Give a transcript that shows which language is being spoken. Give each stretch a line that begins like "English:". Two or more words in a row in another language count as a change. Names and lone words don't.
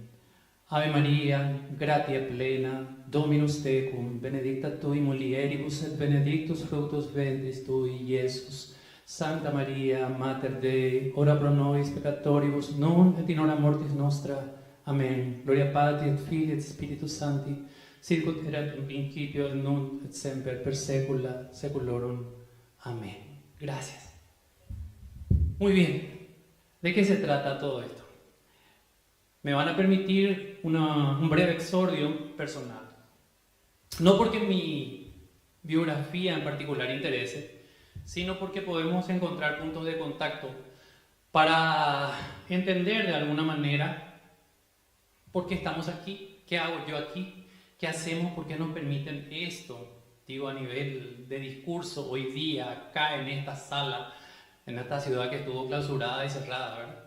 Latin: Ave Maria, gratia plena, Dominus tecum, benedicta tui mulieribus, et benedictus fructus ventris tui, Iesus. Santa Maria, Mater Dei, ora pro nobis peccatoribus, nun et in hora mortis nostra. Amén. Gloria Patri et Filii et Spiritus Sancti, sicut erat in principio et nunc et semper per saecula saeculorum.
Spanish: Amén. Gracias. Muy bien. ¿De qué se trata todo esto? Me van a permitir un breve exordio personal. No porque mi biografía en particular interese, sino porque podemos encontrar puntos de contacto para entender de alguna manera por qué estamos aquí, qué hago yo aquí, qué hacemos, por qué nos permiten esto, digo a nivel de discurso hoy día, acá en esta sala, en esta ciudad que estuvo clausurada y cerrada, ¿verdad?